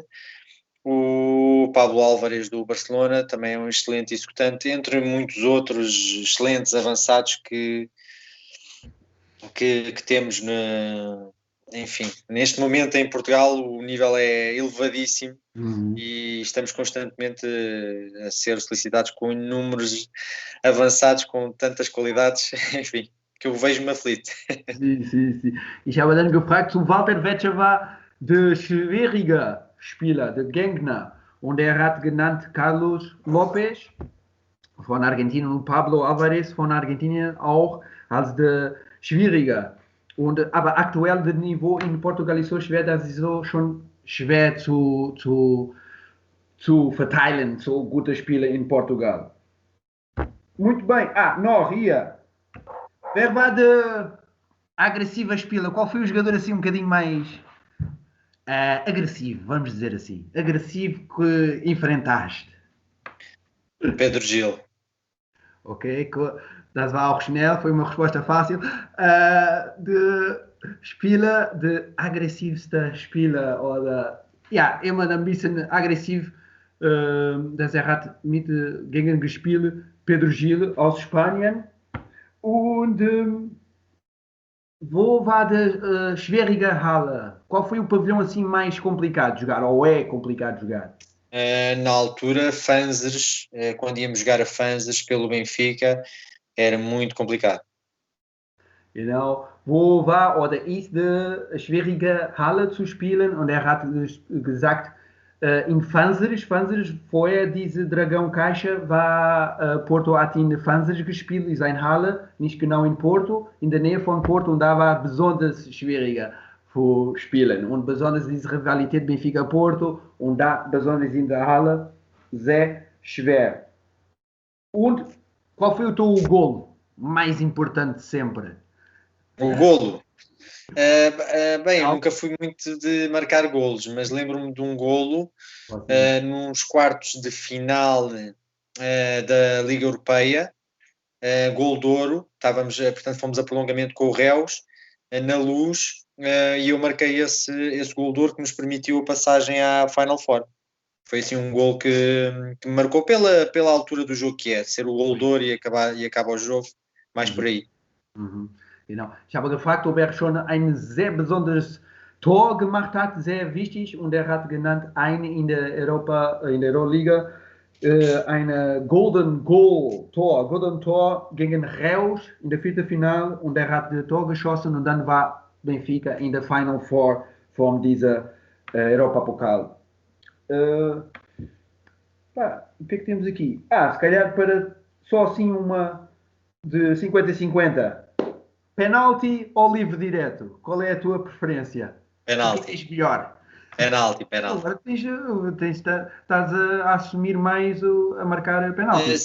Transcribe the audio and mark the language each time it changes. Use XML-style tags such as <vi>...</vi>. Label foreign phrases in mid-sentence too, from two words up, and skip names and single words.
<pt>O Pablo Álvares do Barcelona também é um excelente executante, entre muitos outros excelentes avançados que temos enfim, neste momento em Portugal o nível é elevadíssimo e estamos constantemente a ser solicitados com inúmeros avançados com tantas qualidades, enfim, que eu vejo-me aflito. Sim.</pt> <de>Ich habe dann gefragt zum Walter, welcher war der schwierige Spieler, der Gegner, und er hat genannt Carlos Lopez von Argentinien und Pablo Álvares von Argentinien auch als der schwierige. Aber aktuell das Niveau in Portugal ist so schwer, dass es so schon schwer zu verteilen, so gute Spieler in Portugal.</de> <pt>Muito bem.</pt> <de>Noch hier. Wer war der agressiva Spieler?</de> <pt>Qual foi o jogador assim um bocadinho mais agressivo, vamos dizer assim? Agressivo que enfrentaste? Pedro Gil.</pt> <de>Ok, das war auch schnell,</de> <pt>foi uma resposta fácil.</pt> <de>De Spieler, de agressivste Spieler oder ja, immer ein bisschen aggressiv, dass hat mit gegen gespielt, Pedro Gil aus Spanien. Und wo war der schwierige Halle?</de> <pt>Qual foi o pavilhão assim mais complicado de jogar? Ou é complicado de jogar? Na altura, Fanzers, quando íamos jogar a Fanzers pelo Benfica, era muito complicado.</pt> <de>Genau. Wo war oder ist die schwierige Halle zu spielen? Und hat gesagt, in Fanzers, vorher diese Dragão Caixa war Porto hat in Fanzers gespielt, ist eine Halle, nicht genau in Porto, in der Nähe von Porto und da war besonders schwieriger zu spielen und besonders diese Rivalität Benfica-Porto und da besonders in der Halle sehr schwer.</de> <pt>Und qual foi o teu gol mais importante sempre? O golo? Bem, eu nunca fui muito de marcar golos, mas lembro-me de um golo nos quartos de final da Liga Europeia, gol de ouro, portanto fomos a prolongamento com o Reus, na Luz, e eu marquei esse gol de ouro que nos permitiu a passagem à</pt> <en>Final Four.</en> <pt>Foi assim um gol que me marcou pela altura do jogo que é, ser o gol de ouro e acaba o jogo, mais por aí.</pt> <de>Genau. Ich habe gefragt, ob schon ein sehr besonderes Tor gemacht hat, sehr wichtig, und hat genannt, eine in der Euroliga, eine Golden Tor gegen Reus in der Viertelfinale, und hat das Tor geschossen und dann war Benfica in der</de> <en>Final Four</en> <de>von dieser Europapokal.</de> <pt>O que é que temos aqui? Se calhar para só assim uma de 50-50. Penalti ou livre direto? Qual é a tua preferência? Penalti. O que és melhor? Penalti. Agora estás a assumir mais a marcar penalti.</pt>